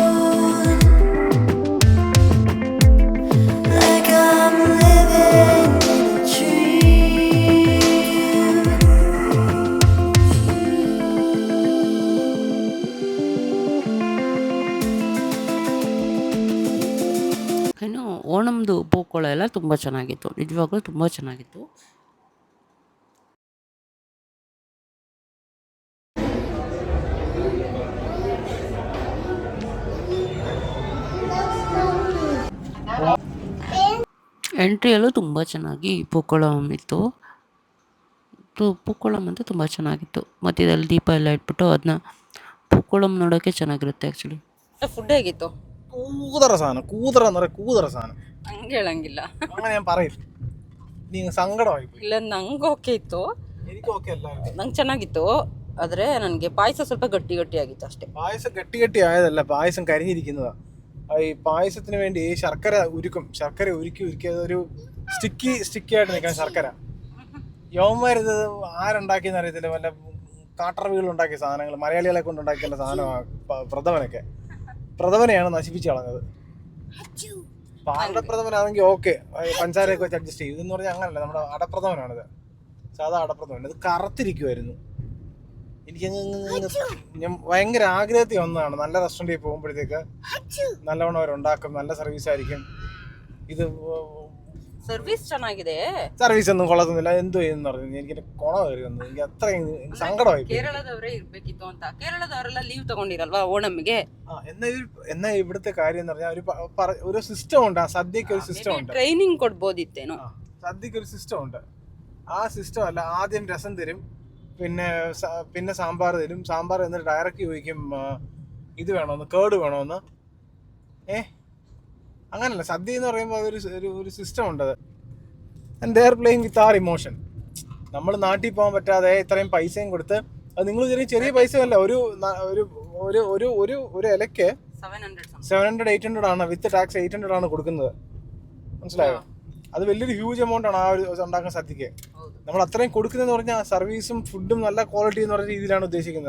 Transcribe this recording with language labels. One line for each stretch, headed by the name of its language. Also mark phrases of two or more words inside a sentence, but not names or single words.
English: like I'm living in a dream.
Kannada: ಇನ್ನು ಓಣಮ್ದು ಪೂಕೋಳ ಎಲ್ಲ ತುಂಬ ಚೆನ್ನಾಗಿತ್ತು, ನಿಜವಾಗ್ಲೂ ತುಂಬ ಚೆನ್ನಾಗಿತ್ತು. ಎಂಟ್ರಿಯಲ್ಲೂ ತುಂಬ ಚೆನ್ನಾಗಿ ಪೂಕೋಳಂ ಇತ್ತು. ಪೂಕೋಳಂ ಅಂತ ತುಂಬ ಚೆನ್ನಾಗಿತ್ತು. ಮಧ್ಯದಲ್ಲಿ ದೀಪ ಎಲ್ಲ ಇಟ್ಬಿಟ್ಟು ಅದನ್ನ ಪೂಕೋಳಂ ನೋಡೋಕ್ಕೆ ಚೆನ್ನಾಗಿರುತ್ತೆ ಆ್ಯಕ್ಚುಲಿ. ಫುಡ್ ಹೇಗಿತ್ತು?
Malayalam: കൂതറ സാധനം, കൂതറ എന്ന് പറയാം, കൂതറ സാധനം.
Kannada: ಹಂಗೆ ಹೇಳಂಗಿಲ್ಲ.
Malayalam: അങ്ങനെ ഞാൻ പറയില്ല, നീ സങ്കടമായി പോയി.
Kannada: ಇಲ್ಲ ನಂಗೆ ಓಕೆ ಇತ್ತು,
Malayalam: എനിക്ക് ഓക്കെ അല്ല.
Kannada: ನಂಗೆ ಚೆನ್ನಾಗಿತ್ತು. ಆದರೆ ನನಗೆ ಪಾಯಸ ಸ್ವಲ್ಪ ಗಟ್ಟಿ ಆಗಿತ್ತು ಅಷ್ಟೇ.
Malayalam: പായസം ഗട്ടി ആയതല്ല, പായസം കരിഞ്ഞിരിക്കുന്നതാ. ഈ പായസത്തിന് വേണ്ടി ശർക്കര ഉരുക്കി അതൊരു സ്റ്റിക്കി ആയിട്ട് നിൽക്കാൻ ശർക്കര. യവന്മാരിത് ആരുണ്ടാക്കിയെന്ന് അറിയത്തില്ല, വല്ല കാട്ടറവികളുണ്ടാക്കിയ സാധനങ്ങൾ, മലയാളികളെ കൊണ്ടുണ്ടാക്കിയുള്ള സാധനമാണ് പ്രഥമനെയാണ് നശിപ്പിച്ച് കളഞ്ഞത്. അടപ്രഥമനാണെങ്കിൽ ഓക്കെ, പഞ്ചാരയൊക്കെ വെച്ച് അഡ്ജസ്റ്റ് ചെയ്യും. ഇതെന്ന് പറഞ്ഞാൽ അങ്ങനല്ല, നമ്മുടെ അടപ്രഥമനാണിത്, സാധാ അടപ്രഥമൻ. ഇത് കറുത്തിരിക്കുമായിരുന്നു. ഞാൻ ഭയങ്കര ആഗ്രഹത്തിൽ വന്നതാണ്. നല്ല റെസ്റ്റോറൻറ്റിൽ പോകുമ്പോഴത്തേക്ക് നല്ലവണ്ണം അവരുണ്ടാക്കും, നല്ല സർവീസ് ആയിരിക്കും. ഇത്
Kannada: ಸರ್ವಿಸ್ ಚೆನ್ನಾಗಿದೆ.
Malayalam: സർവീസ് ഒന്നും കൊള്ളത്തുന്നില്ല. എന്തോ എന്ന് പറഞ്ഞു എനിക്ക് കൊണ കയറി വന്നു. എനിക്ക് അത്രയും സങ്കടമായി.
Kannada: ಕೇರಳದವರೇ ಇರ್ಬೇಕಿತ್ತು ಅಂತ. ಕೇರಳದವರೆಲ್ಲ ಲೀವ್ ತಗೊಂಡಿರಲ್ವಾ ಓಣಮ್ಗೆ.
Malayalam: എന്നാ ഇവിടുത്തെ കാര്യം എന്ന് പറഞ്ഞാൽ ഒരു സിസ്റ്റം ഉണ്ട്. ആ സദ്യക്ക് ഒരു സിസ്റ്റം ഉണ്ട്.
Kannada: ಟ್ರೈನಿಂಗ್ ಕೊಡ್ಬೋದಿತ್ತೇನೋ.
Malayalam: സദ്യക്ക് ഒരു സിസ്റ്റം ഉണ്ട്. ആ സിസ്റ്റം അല്ല, ആദ്യം രസം തരും, പിന്നെ സാമ്പാർ തരും. സാമ്പാർ എന്നിട്ട് ഡയറക്റ്റ് ചോദിക്കും ഇത് വേണമെന്ന്, കേട് വേണമെന്ന്. അങ്ങനല്ല, സദ്യ എന്ന് പറയുമ്പോൾ ഒരു സിസ്റ്റം ഉണ്ട്.
English: and they are playing with our emotion.
Malayalam: നമ്മൾ നാട്ടിൽ പോകാൻ പറ്റാതെ ഇത്രയും പൈസയും കൊടുത്ത്, അത് നിങ്ങൾ ചെറിയ പൈസ അല്ല, ഒരു ഇലയ്ക്ക് 700-800 ആണ്,
English: with tax
Malayalam: 800 ആണ് കൊടുക്കുന്നത്. മനസ്സിലായോ? അത് വലിയൊരു
English: huge amount
Malayalam: ആണ് ആ ഒരു ഉണ്ടാക്കുന്ന സദ്യക്ക്. നമ്മൾ അത്രയും കൊടുക്കുന്നതെന്ന് പറഞ്ഞാൽ സർവീസും ഫുഡും നല്ല ക്വാളിറ്റി എന്ന് പറഞ്ഞ രീതിയിലാണ് ഉദ്ദേശിക്കുന്നത്.